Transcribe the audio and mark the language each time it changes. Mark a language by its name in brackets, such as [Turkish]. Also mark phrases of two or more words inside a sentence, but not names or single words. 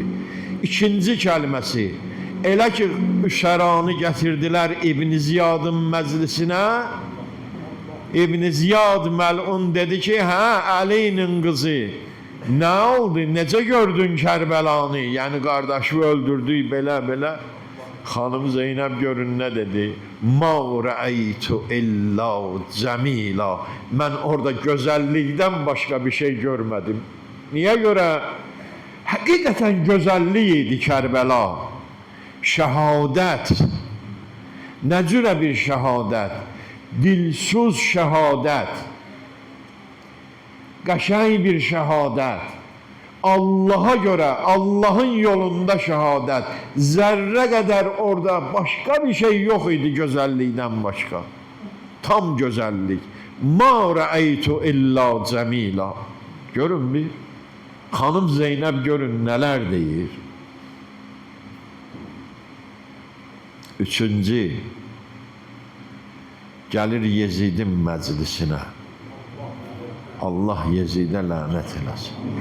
[Azerbaijani] İkinci kəlməsi, elə ki üşəranı gətirdilər İbn Ziyadın məclisinə, İbn Ziyad məlun dedi ki, hə, Əlinin qızı, nə oldu, necə gördün Kərbəlanı, yəni qardaşı öldürdük belə. Xanım Zeynəb görün nə dedi? [Arabic] ما رأيت إلا جميلا. [Azerbaijani] Mən orada gözəllikdən başqa bir şey görmədim. Niyə görə? Həqiqətən gözəllik idi Kərbəla. Şəhadət. Nə cürə bir şəhadət? Dilsuz şəhadət. Qəşəng bir şəhadət. Allaha görə, Allahın yolunda şəhadət. Zərrə qədər orada başqa bir şey yox idi gözəllikdən başqa. Tam gözəllik. [Arabic] ما رأيت إلا جميلا. [Azerbaijani] Görün bir. Xanım Zeynəb görün nələr deyir. Üçüncü, gəlir Yezidin məclisinə. Allah Yezidə lənət eləsin.